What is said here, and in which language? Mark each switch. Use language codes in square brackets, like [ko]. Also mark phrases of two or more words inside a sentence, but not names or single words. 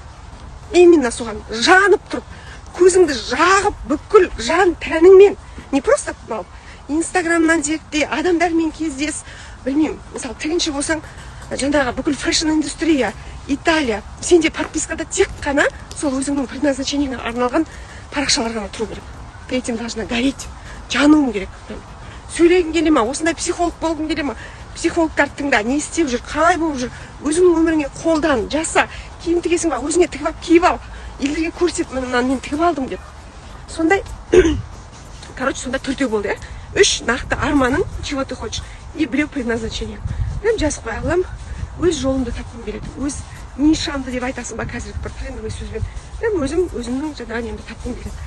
[kk] Именно соған жанып тұрып, көзіңді жағып, бүкіл жан тәніңмен, [ru] не просто [kk] Инстаграмнан зерттей, адамдармен кездес, білмеймін, мысалы, тігінші болсаң, жаңағы бүкіл [en] fashion industry, [kk] Италия, сенде подпискада тек қана сол өзіңнің предназначениеңе арналған парақшалар ғана тұру керек. [ru] Ты этим должна гореть, [kk] жануың керек. Сөйлегің келе ма, осындай психолог болғың келе ма, психологтарды тыңда, не істеп жүр, қалай болып жүр, өзіңнің өміріңе қолдан, жаса, киім тігесің ба, өзіңе тігіп алып киіп ал, елдерге көрсет, мынаны мен тігіп алдым деп. Сондай, короче, сонда 4 болды, 3 нақты арманың, [ru] чего ты хочешь, и біреу предназначение. [kk] Мен жазып қоя аламын, өз жолымды тапқым келеді, өз нишамды деп айтасың ба, қазір бір трендовый сөзбен. Мен өзімнің жаңағы немді тапқым келеді.